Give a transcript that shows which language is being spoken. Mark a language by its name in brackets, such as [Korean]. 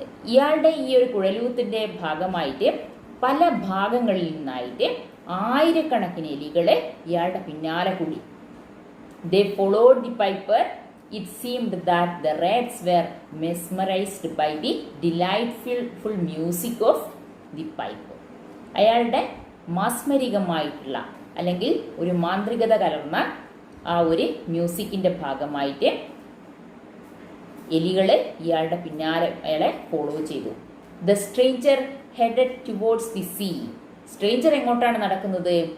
[Malayalam] ഇയാളുടെ ഈ ഒരു കുഴലൂത്തിൻ്റെ ഭാഗമായിട്ട് പല ഭാഗങ്ങളിൽ നിന്നായിട്ട് ആയിരക്കണക്കിന് എലികളെ ഇയാളുടെ പിന്നാലെ കൂടി. [English] They followed the piper. It seemed that the rats were mesmerized by the delightful music of the pipe. [Malayalam] അയാളുടെ മാസ്മരികമായിട്ടുള്ള അല്ലെങ്കിൽ ഒരു മാന്ത്രികത കലർന്ന ആ ഒരു മ്യൂസിക്കിൻ്റെ ഭാഗമായിട്ട് എലികൾ ഇയാളുടെ പിന്നാലെ അയാളെ ഫോളോ ചെയ്തു. [English] The stranger headed towards the sea. Stranger [Malayalam] എങ്ങോട്ടാണ് നടക്കുന്നത്?